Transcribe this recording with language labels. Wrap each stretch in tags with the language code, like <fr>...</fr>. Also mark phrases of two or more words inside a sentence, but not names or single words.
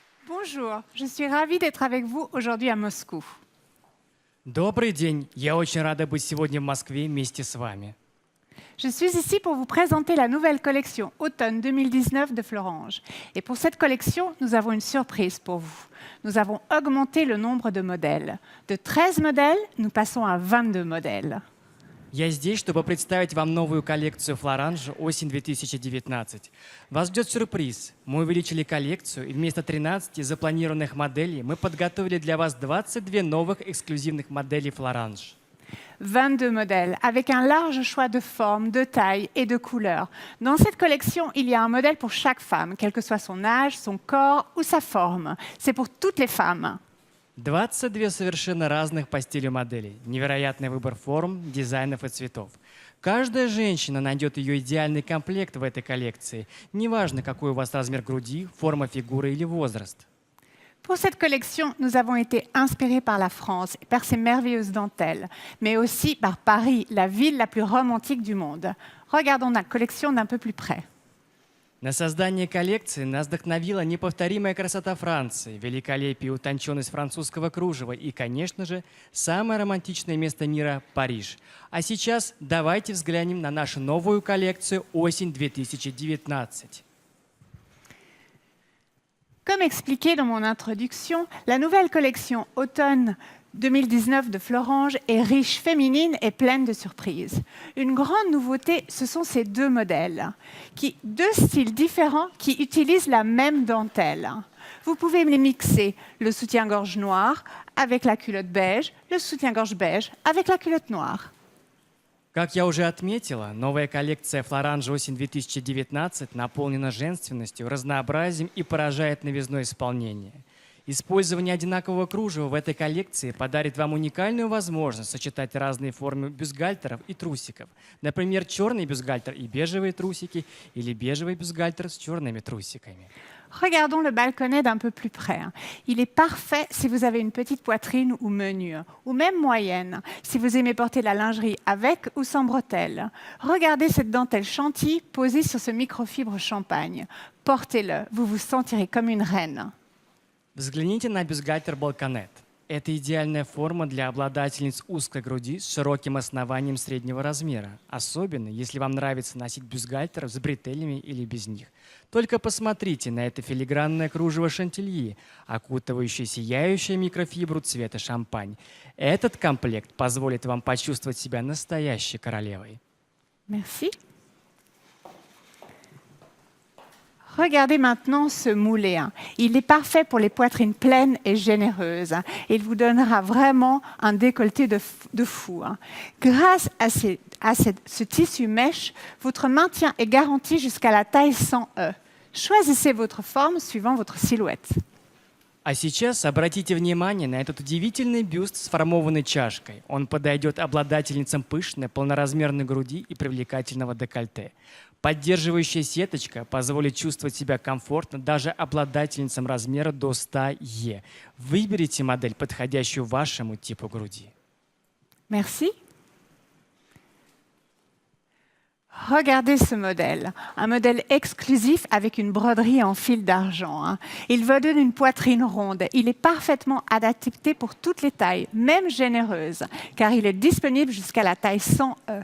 <fr>Bonjour, je suis ravie d'être avec vous aujourd'hui à Moscou.</fr> <ru>Добрый день. Я очень рада быть сегодня в Москве вместе с вами.</ru> <fr>Je suis ici pour vous présenter la nouvelle collection Automne 2019 de Florange. Et pour cette collection, nous avons une surprise pour vous. Nous avons augmenté le nombre de modèles. De 13 modèles, nous passons à 22 modèles.</fr> <ru>Я здесь, чтобы представить вам новую коллекцию Florange осень 2019. Вас ждет сюрприз. Мы увеличили коллекцию, и вместо 13 запланированных моделей мы подготовили для вас 22 новых эксклюзивных моделей Florange.</ru> <fr>22 modèles, avec un large choix de formes, de tailles et de couleurs. Dans cette collection, il y a un modèle pour chaque femme, quel que soit son âge, son corps ou sa forme. C'est pour toutes les femmes.</fr> <ru>22 совершенно разных по стилю моделей. Невероятный выбор форм, дизайнов и цветов. Каждая женщина найдет ее идеальный комплект в этой коллекции. Неважно, какой у вас размер груди, форма фигуры или возраст.</ru> <fr>Pour cette collection, nous avons été inspirés par la France et par ses merveilleuses dentelles, mais aussi par Paris, la ville la plus romantique du monde. Regardons la collection d'un peu plus près.</fr> <ru>На создание коллекции нас вдохновила неповторимая красота Франции, великолепие и утонченность французского кружева и, конечно же, самое романтичное место мира – Париж. А сейчас давайте взглянем на нашу новую коллекцию «Осень 2019».</ru> <fr>Comme expliqué dans mon introduction, la nouvelle collection Automne 2019 de Florange est riche, féminine et pleine de surprises. Une grande nouveauté, ce sont ces deux modèles, deux styles différents qui utilisent la même dentelle. Vous pouvez les mixer, le soutien-gorge noir avec la culotte beige, le soutien-gorge beige avec la culotte noire.</fr> <ru>Как я уже отметила, новая коллекция Florange осень 2019 наполнена женственностью, разнообразием и поражает новизной исполнения. Использование одинакового кружева в этой коллекции подарит вам уникальную возможность сочетать разные формы бюстгальтеров и трусиков. Например, черный бюстгальтер и бежевые трусики или бежевый бюстгальтер с черными трусиками.</ru> <fr>Regardons le balconnet d'un peu plus près. Il est parfait si vous avez une petite poitrine ou menue, ou même moyenne, si vous aimez porter la lingerie avec ou sans bretelles. Regardez cette dentelle chantilly posée sur ce microfibre champagne. Portez-le, vous vous sentirez comme une reine.</fr> <ru>Взгляните на бюстгальтер Balconnet. Это идеальная форма для обладательниц узкой груди с широким основанием среднего размера, особенно если вам нравится носить бюстгальтер с бретелями или без них. Только посмотрите на это филигранное кружево шантильи, окутывающее сияющую микрофибру цвета шампань. Этот комплект позволит вам почувствовать себя настоящей королевой.</ru> <fr>Merci. Regardez maintenant ce moulé. Il est parfait pour les poitrines pleines et généreuses. Il vous donnera vraiment un décolleté de fou. Grâce à ce tissu mèche, votre maintien est garanti jusqu'à la taille 100E. Choisissez votre forme suivant votre silhouette. А сейчас обратите внимание на этот удивительный бюст с формованной чашкой. Он подойдет обладательницам пышной, полноразмерной груди и привлекательного декольте. Поддерживающая сеточка позволит чувствовать себя комфортно даже обладательницам размера до 100Е. Выберите модель, подходящую вашему типу груди. Merci. Regardez ce modèle, un modèle exclusif avec une broderie en fil d'argent. Il vous donne une poitrine ronde. Il est parfaitement adapté pour toutes les tailles, même généreuses, car il est disponible jusqu'à la taille 100E.</fr>